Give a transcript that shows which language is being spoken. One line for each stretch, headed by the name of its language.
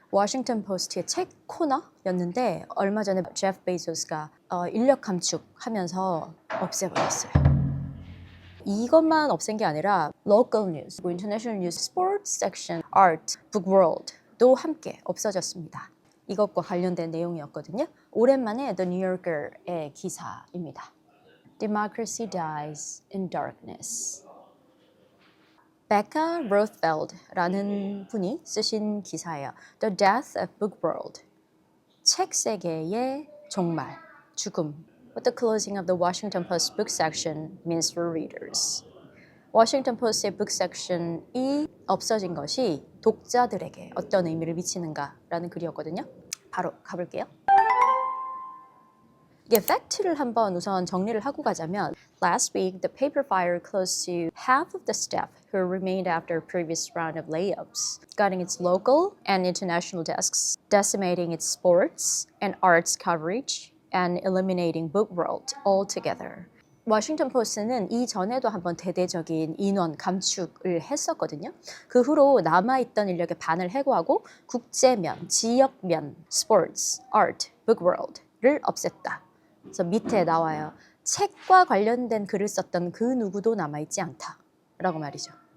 Korean: 워싱턴 포스트의 책 코너였는데 얼마 전에 제프 베이조스가 인력 감축하면서 없애버렸어요. 이것만 없앤 게 아니라
English: local news, international news, sports section,
Korean: art, 북월드도 함께 없어졌습니다. 이것과 관련된 내용이었거든요. 오랜만에 The New Yorker의 기사입니다.
English: Democracy dies in darkness.
Korean: Becca Rothfeld라는 분이 쓰신 기사예요.
English: The Death of Book World.
Korean: 책 세계의 종말, 죽음.
English: What the closing of the Washington Post book section means for readers.
Korean: 워싱턴 포스트의 book section이 없어진 것이 독자들에게 어떤 의미를 미치는가라는 글이었거든요. 바로 가볼게요. 이게 팩트를 한번 우선 정리를 하고 가자면
English: Last week, the paper fire close to half of the staff who remained after a previous round of layoffs, gutting its local and international desks, decimating its sports and arts coverage, and eliminating book world altogether.
Korean: 워싱턴 포스트는 이전에도 한번 대대적인 인원 감축을 했었거든요. 그 후로 남아있던 인력의 반을 해고하고 국제면, 지역면, 스포츠, 아트, 북월드를 없앴다. 그래서 밑에 나와요. 책과 관련된 글을 썼던 그 누구도 남아있지 않다라고 말이죠.